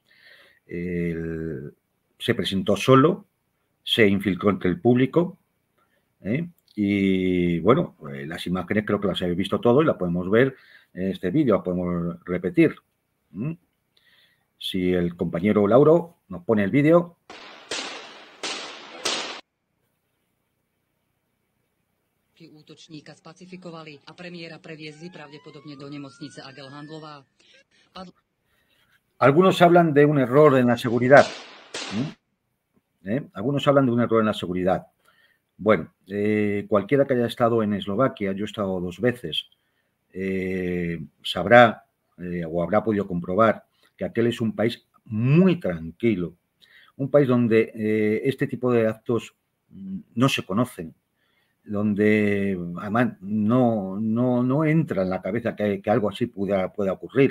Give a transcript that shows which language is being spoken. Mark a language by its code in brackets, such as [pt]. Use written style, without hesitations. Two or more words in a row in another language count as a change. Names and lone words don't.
[es] Se presentó solo, se infiltró entre el público, y bueno, las imágenes creo que las habéis visto todo y las podemos ver en este vídeo, las podemos repetir. Si el compañero Lauro nos pone el vídeo. [sk] Útočníka spacifikovali a premiéra previezli pravdepodobne do nemocnice Agel Handlová. [es] Algunos hablan de un error en la seguridad. Algunos hablan de un error en la seguridad. Bueno, cualquiera que haya estado en Eslovaquia, yo he estado 2 veces, sabrá o habrá podido comprobar que aquel es un país muy tranquilo, un país donde este tipo de actos no se conocen, donde además no entra en la cabeza que algo así pueda ocurrir.